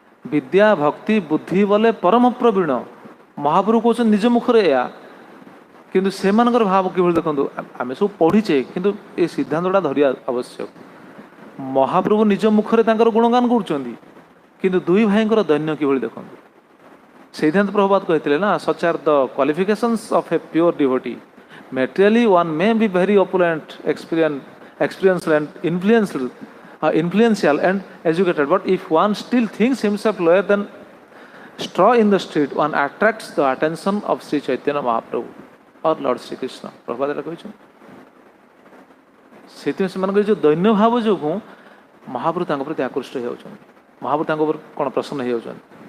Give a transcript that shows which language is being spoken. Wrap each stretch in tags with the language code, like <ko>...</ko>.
<or>ବିଦ୍ୟା ଭକ୍ତି ବୁଦ୍ଧି ବୋଲେ ପରମ ପ୍ରବୀଣ। ମହାପ୍ରଭୁ କହୁଛନ୍ତି ନିଜ ମୁଖରେ ଏହା, କିନ୍ତୁ ସେମାନଙ୍କର ଭାବ କିଭଳି ଦେଖନ୍ତୁ। ଆମେ ସବୁ ପଢ଼ିଛେ, କିନ୍ତୁ ଏ ସିଦ୍ଧାନ୍ତଟା ଧରିବା ଆବଶ୍ୟକ। ମହାପ୍ରଭୁ ନିଜ ମୁଖରେ ତାଙ୍କର ଗୁଣଗାନ କରୁଛନ୍ତି, କିନ୍ତୁ ଦୁଇ ଭାଇଙ୍କର ଦୈନ୍ୟ କିଭଳି ଦେଖନ୍ତୁ। ସେଇଥିପାଇଁ ତ ପ୍ରଭୁପାଦ କହିଥିଲେ ନା,</or> <en>such are the qualifications of a pure devotee. Materially one may be very opulent, experienced and influential and educated, but if one still thinks himself lower than straw in the street, one attracts the attention of Sri Chaitanya Mahaprabhu or Lord Sri Krishna.</en> <or>ପ୍ରଭୁପାଦ ଏଟା କହିଛନ୍ତି। ସେଇଥିପାଇଁ ସେମାନଙ୍କର ଯେଉଁ ଦୈନ୍ୟ ଭାବ ଯୋଗୁଁ ମହାପ୍ରଭୁ ତାଙ୍କ ପ୍ରତି ଆକୃଷ୍ଟ ହେଇଯାଉଛନ୍ତି, ମହାପ୍ରଭୁ ତାଙ୍କ ଉପରେ କ'ଣ ପ୍ରସନ୍ନ ହେଇଯାଉଛନ୍ତି।</or>